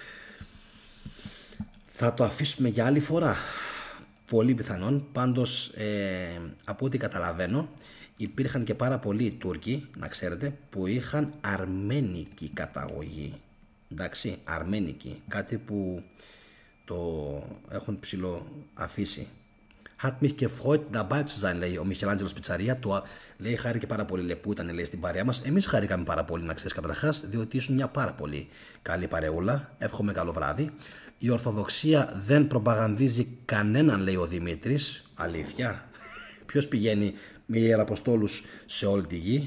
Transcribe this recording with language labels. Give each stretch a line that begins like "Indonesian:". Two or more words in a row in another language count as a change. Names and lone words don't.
Greek: Θα το αφήσουμε για άλλη φορά, πολύ πιθανόν. Πάντως, από ό,τι καταλαβαίνω, υπήρχαν και πάρα πολλοί Τούρκοι, να ξέρετε, που είχαν αρμένικη καταγωγή. Εντάξει, αρμένικη, κάτι που το έχουν ψηλοαφήσει.
German: Hat mich gefreut dabei zu sein,
Greek: λέει ο Μιχελάντζελος Πιτσαρία. Λέει, χάρηκε πάρα πολύ, λέει, που ήταν, λέει, στην παρέα μας. Εμείς χαρήκαμε πάρα πολύ, να ξέρεις, καταρχάς, διότι ήσουν μια πάρα πολύ καλή παρεούλα. Εύχομαι καλό βράδυ. Η Ορθοδοξία δεν προπαγανδίζει κανέναν, λέει ο Δημήτρης. Αλήθεια. Ποιος πηγαίνει με ιεραποστόλους σε όλη τη γη?